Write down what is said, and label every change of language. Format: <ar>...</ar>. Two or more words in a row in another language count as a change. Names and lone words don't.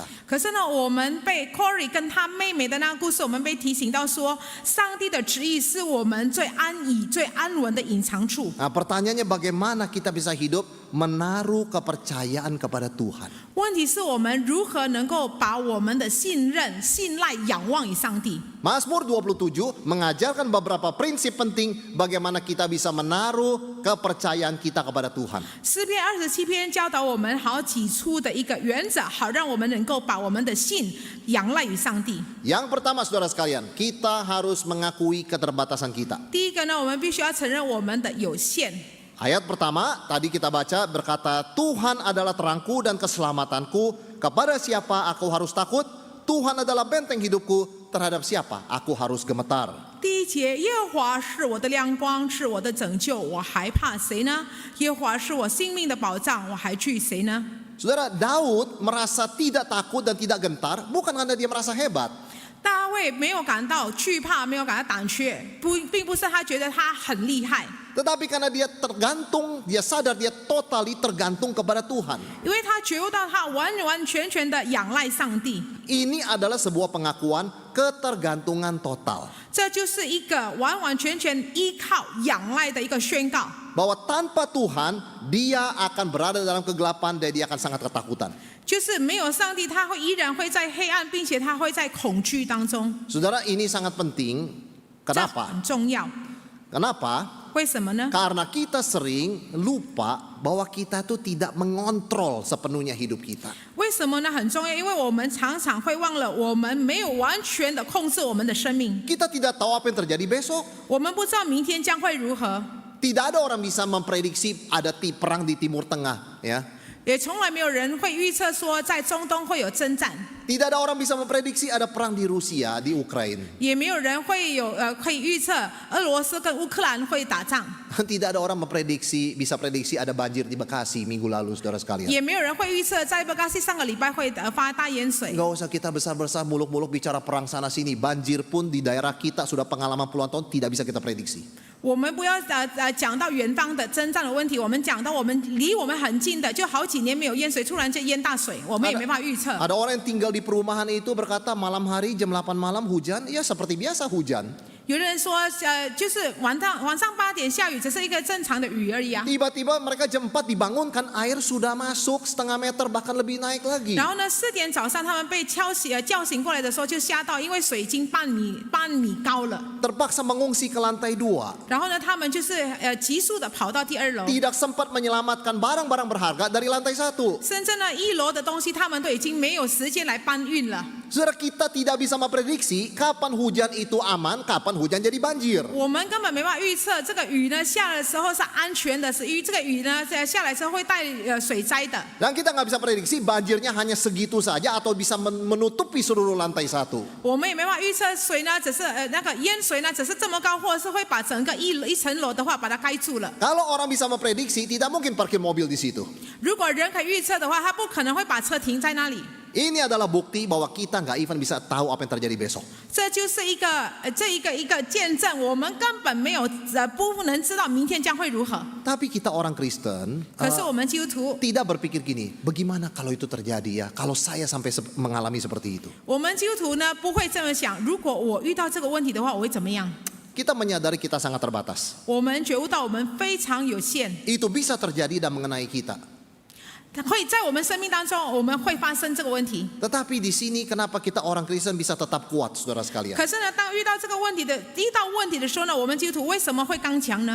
<zh>可是呢，我们被 Corey 跟他妹妹的那个故事，我们被提醒到说，上帝的旨意是我们最安逸、最安稳的隐藏处。</zh> <id>Nah, pertanyaannya bagaimana kita bisa hidup menaruh kepercayaan kepada Tuhan.</id> <zh>问题是我们如何能够把我们的信任、信赖仰望于上帝。</zh> <id>Mazmur 27 mengajarkan beberapa prinsip penting bagaimana kita bisa menaruh kepercayaan kita kepada Tuhan.</id> <zh>诗篇27篇教导我们好几处的一个原则，好让我们能够把我们的信仰赖于上帝。</zh> <id>Yang pertama, saudara sekalian, kita harus mengakui keterbatasan kita.</id> <zh>第一个呢，我们必须要承认我们的有限。</zh> <id>Ayat pertama tadi kita baca berkata, Tuhan adalah terangku dan keselamatanku, kepada siapa aku harus takut? Tuhan adalah benteng hidupku, terhadap siapa aku harus gemetar.</id> <zh>第一节，耶和华是我的亮光，是我的拯救，我还怕谁呢？耶和华是我性命的保障，我还惧谁呢？</zh> <id>Saudara, Daud merasa tidak takut dan tidak gentar, bukan karena dia merasa hebat.</id> <zh>大卫没有感到惧怕，没有感到胆怯，并不是他觉得他很厉害，</zh> <id>Tetapi karena dia tergantung, dia sadar dia totally tergantung kepada Tuhan.</id> <zh>因为他觉悟到他完完全全的仰赖上帝。</zh> <id>Ini adalah sebuah pengakuan ketergantungan total.</id> <zh>这就是一个完完全全依靠仰赖的一个宣告。</zh> <id>Bahwa tanpa Tuhan, dia akan berada dalam kegelapan dan dia akan sangat ketakutan.</id> <zh>就是没有上帝，他依然会在黑暗，并且他会在恐惧当中。</zh> <id>Saudara, ini sangat penting.</id> <zh>这</zh> <id>Kenapa?</id> <zh>很重要。</zh> <id>Kenapa?</id> <zh>为什么呢？</zh> <id>Karena kita sering lupa bahwa kita tuh tidak mengontrol sepenuhnya hidup kita.</id> <zh>为什么呢？很重要，因为我们常常会忘了，我们没有完全的控制我们的生命，</zh> <id>Kita tidak tahu apa yang terjadi besok.</id> <zh>我们不知道明天将会如何，</zh> <id>Tidak ada orang bisa memprediksi ada perang di Timur Tengah, ya.</id> <zh>也从来没有人会预测说在中东会有征战，</zh> <id>Tidak ada orang bisa memprediksi ada perang di Rusia, di Ukraina.</id> <zh>也没有人会可以预测俄罗斯跟乌克兰会打仗，</zh> <id>Tidak ada orang bisa prediksi ada banjir di Bekasi minggu lalu, saudara sekalian.</id> <zh>也没有人会预测在bekasi bekasi 上个礼拜会发大淹水。</zh> <id>Nggak usah kita besar-besar muluk-muluk bicara perang sana sini. Banjir pun di daerah kita sudah pengalaman puluhan tahun tidak bisa kita prediksi.</id> <zh>我们不要讲到远方的征战的问题，我们讲到我们离我们很近的，就好几年没有淹水，突然间淹大水，我们也没办法预测。</zh> <id>Ada orang yang tinggal di perumahan itu berkata malam hari jam 8 malam hujan, ya seperti biasa hujan.</id> <zh>有的人说，就是晚上8点下雨，只是一个正常的雨而已啊。</zh> <id>Tiba-tiba mereka jam 4 dibangunkan, air sudah masuk setengah meter bahkan lebih naik lagi.</id> <zh>然后呢，4点早上他们被叫醒过来的时候就吓到，因为水已经半米高了。</zh> <id>Terpaksa mengungsi ke lantai 2.</id> <zh>然后呢，他们就是急速的跑到第2楼，</zh> <id>Tidak sempat menyelamatkan barang-barang berharga dari lantai 1.</id> <zh>甚至呢1楼的东西他们都已经没有时间来搬运了。</zh> <id>Saudara, kita tidak bisa memprediksi kapan hujan itu aman, kapan hujan jadi banjir.</id> <zh>我们根本没办法预测这个雨呢下的时候是安全的，这个雨呢下来之后会带水灾的。</zh> <id>Dan kita nggak bisa prediksi banjirnya hanya segitu saja atau bisa menutupi seluruh lantai 1.</id> <zh>我们也没办法预测水呢，只是那个淹水呢，只是这么高，或者是会把整个一层楼的话把它盖住了。</zh> <id>Kalau orang bisa memprediksi, tidak mungkin parkir mobil di situ.</id> <zh>如果人可以预测的话，他不可能会把车停在那里。</zh> <id>Ini adalah bukti bahwa kita nggak even bisa tahu apa yang terjadi besok.</id> <zh>这就是一个见证，我们根本没有不能知道明天将会如何。</zh> <id>Tapi kita orang Kristen</id> <zh>可是我们基督徒，</zh> <id>tidak berpikir gini, bagaimana kalau itu terjadi ya? Kalau saya sampai mengalami seperti itu.</id> <zh>我们基督徒呢不会这么想，如果我遇到这个问题的话，我会怎么样？</zh> <id>Kita menyadari kita sangat terbatas.</id> <zh>我们觉悟到我们非常有限，</zh> <id>Itu bisa terjadi dan mengenai kita.</id> <zh>会在我们生命当中，我们会发生这个问题。</zh> <id>Tetapi di sini kenapa kita orang Kristen bisa tetap kuat, saudara sekalian?</id> <zh>可是呢，当遇到这个问题的时候呢，我们基督徒为什么会刚强呢？</zh>